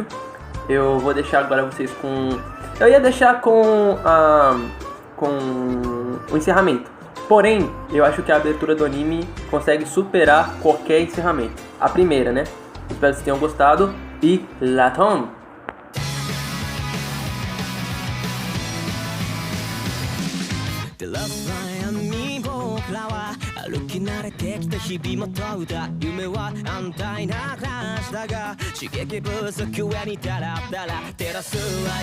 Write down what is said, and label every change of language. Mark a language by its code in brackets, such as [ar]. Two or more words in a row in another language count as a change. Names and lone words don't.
[pt] Eu vou deixar agora vocês com... Eu ia deixar com o encerramento. Porém, eu acho que a abertura do anime consegue superar qualquer encerramento. A primeira, né? Espero que vocês tenham gostado e Latom! [ja] 歩き慣れてきた日々も問うた夢は安泰な話だが刺激不足上にダラダラ照らすは